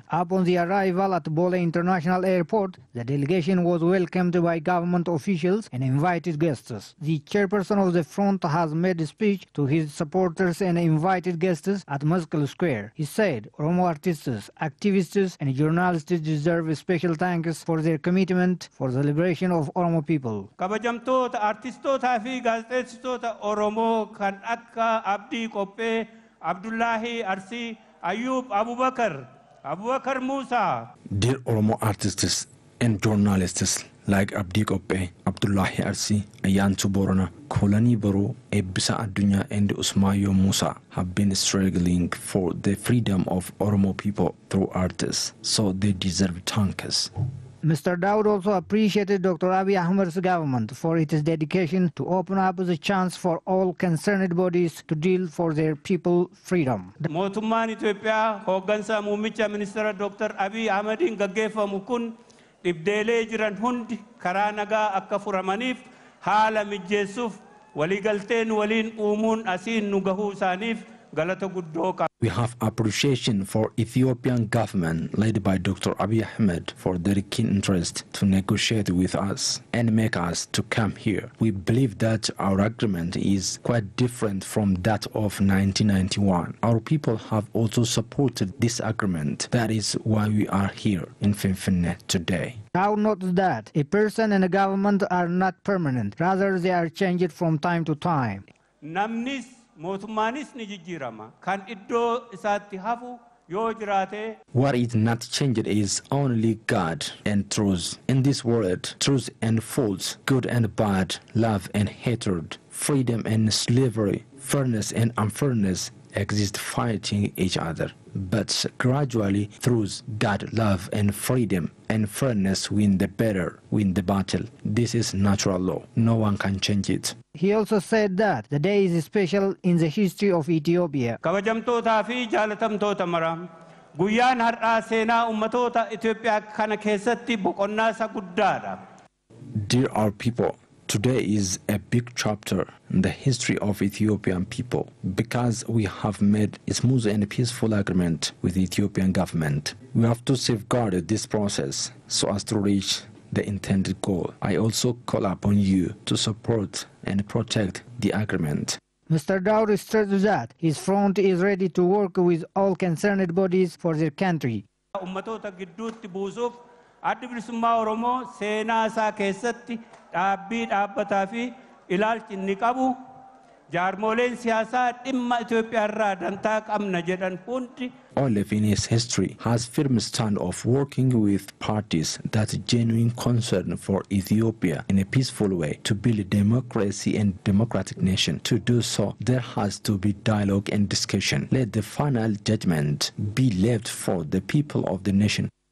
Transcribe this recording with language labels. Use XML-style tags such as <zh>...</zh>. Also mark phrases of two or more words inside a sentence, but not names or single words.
<en>Upon the arrival at Bole International Airport, the delegation was welcomed by government officials and invited guests. The chairperson of the front has made a speech to his supporters and invited guests at Meskel Square. He said Oromo artists, activists and journalists deserve special thanks for their commitment for the liberation of Oromo people.</en> <om>Artistoota fi gaazexeessitoota Oromoo kan akka Abdii Qophee, Abdullahi Arsii, Ayub Abubakar Musa.</om> <en>Dear Oromo artists and journalists like Abdii Qophee, Abdullahi Arsii, Ayyaantu Boorana, Kolanii Baruu, Eebbisa Addunyaa and Usmaayyoo Musa have been struggling for the freedom of Oromo people through artists, so they deserve thanks. Mr. Daud also appreciated Dr. Abiy Ahmed's government for its dedication to open up the chance for all concerned bodies to deal for their people's freedom.</en> <om>Mootummaan Itoophiyaa hooggansa muummicha ministeera Dr. Abiy Ahmediin gaggeeffamu kun dhibdeelee jiran hundi karaa nagaa akka furamaniif haala mijeessuuf waliigalteen waliin uumuun asiin nu gahuu isaaniif galata guddoo qaba.</om> <en>We have appreciation for Ethiopian government led by Dr. Abiy Ahmed for their keen interest to negotiate with us and make us to come here. We believe that our agreement is quite different from that of 1991. Our people have also supported this agreement. That is why we are here in Finfinne today. Now note that a person and a government are not permanent. Rather, they are changed from time to time.</en> <om>Namnis mootummaanis ni jijjiirama kan iddoo isaatti hafu yoo jiraate.</om> <en>What is not changed is only God and truth. In this world, truth and false, good and bad, love and hatred, freedom and slavery, fairness and unfairness exist fighting each other. But gradually, truth, God, love and freedom and fairness win the battle. This is natural law. No one can change it. He also said that the day is special in the history of Ethiopia.</en> <om>Kabajamtootaa fi jaalatamtoota maraa guyyaan har'aa seenaa ummatoota Itoophiyaa kana keessatti boqonnaa isa guddaadha.</om> <en>Dear our people, today is a big chapter in the history of Ethiopian people because we have made a smooth and peaceful agreement with the Ethiopian government. We have to safeguard this process so as to reach the intended goal. I also call upon you to support and protect the agreement. Mr. Daud stressed that his front is ready to work with all concerned bodies for their country.</en> <om>Ummatoota gidduutti buusuuf addi bilisummaa Oromoo seenaa isaa keessatti dhaabbii dhaabbataa fi ilaalchi inni qabu jaarmoleen siyaasaa dhimma Itoophiyaa irraa dantaa qabna jedhan hundi.</om> <en>OLF in its history has firm stand of working with parties that genuine concern for Ethiopia in a peaceful way to build democracy and democratic nation. To do so, there has to be dialogue and discussion. Let the final judgment be left for the people of the nation.</en>